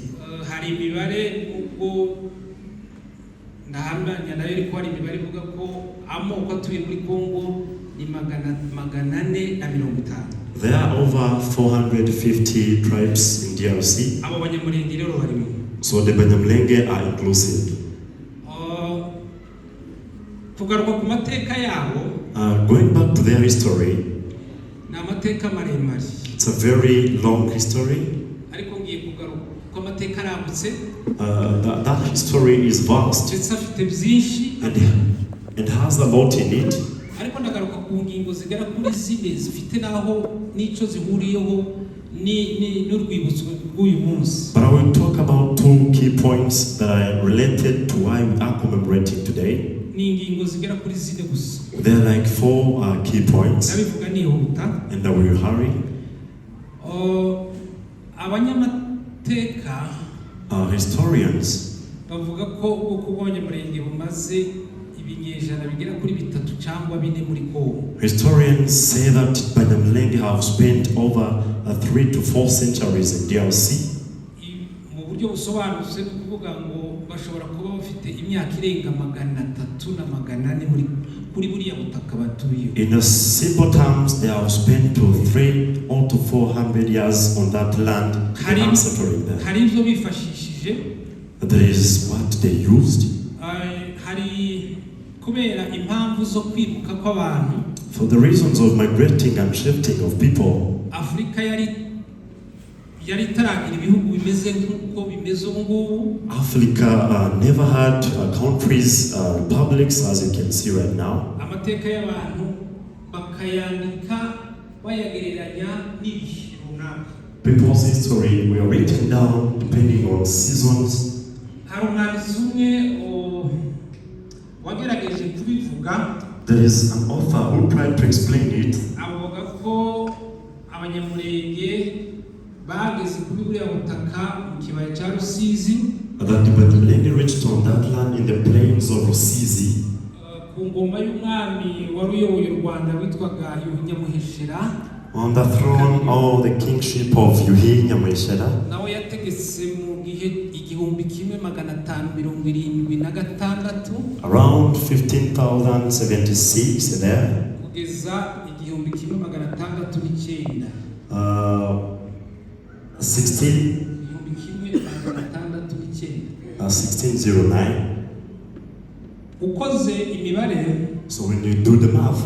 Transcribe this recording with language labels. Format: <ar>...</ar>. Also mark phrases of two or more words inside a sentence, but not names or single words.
<en>There are over 450 tribes in DRC. So the Banyamulenge are inclusive.</en> <rw>kugaruka ku mateka yabo,</rw> <en>going back to their history,</en> <rw>na amateka maremare.</rw> <en>it's a very long history.</en> <rw>Ariko ngiye kugaruka ku mateka arambutse.</rw> <en>That history is vast</en> <rw>Ndetse afite byinshi</rw> <en>and has a lot in it.</en> <rw>Ariko ndagaruka ku ngingo zigera kuri zine zifite naho nico zihuriyeho n'urwibutso rw'uyu munsi.</rw> <en>But I will talk about two key points that are related to why we are commemorating today.</en> <rw>Ni ingingo zigera kuri zine gusa.</rw> <en>There are like four key points,</en> <rw>Ndabivuga nihuta.</rw> <en>and I will hurry.</en> <rw>Abanyamateka</rw> <en>Historians</en> <rw>bavuga ko ubwoko bw'Abanyamulenge bumaze ibinyejana bigera kuri 3 cyangwa 4 muri Kongo.</rw> <en>Historians say that Banyamulenge have spent over 3 to 4 centuries in DRC.</en> <rw>Mu buryo busobanutse no kuvuga ngo bashobora kuba bafite imyaka irenga 300 na 400 kuri buriya butaka batuye.</rw> <en>In simple terms, they have spent to 300 or to 400 years on that land.</en> <rw>Hari ibyo bifashishije.</rw> <en>There is what they used.</en> <rw>Hari kubera impamvu zo kwibuka kw'abantu.</rw> <en>For the reasons of migrating and shifting of people.</en> <rw>Afrika yari taragira ibihugu bimeze nk'uko bimeze ubu.</rw> <en>Africa never had countries, republics, as you can see right now.</en> <rw>Amateka y'abantu bakayandika bayagereranya n'ibihe runaka.</rw> <en>People's history were written down depending on seasons.</en> <rw>Hari umwanditsi umwe wagerageje kubivuga.</rw> <en>There is an author who tried to explain it.</en> <rw>Avuga ko Abanyamulenge bageze kuri buriya butaka mu kibaya cya Rusizi.</rw> <en>That the Banyamulenge reached on that land in the plains of Rusizi.</en> <rw>Ku ngoma y'umwami wari uyoboye u Rwanda witwaga Nyamuheshera.</rw> <en>On the throne of the kingship of Yuhi Nyamuheshera.</en> <rw>Nawe yategetse mu gihe 1576.</rw> <en>Around 15,076 there.</en> <rw>Kugeza 1609.</rw> <en>1609.</en> <rw>Ukoze imibare,</rw> <en>so when you do the math,</en>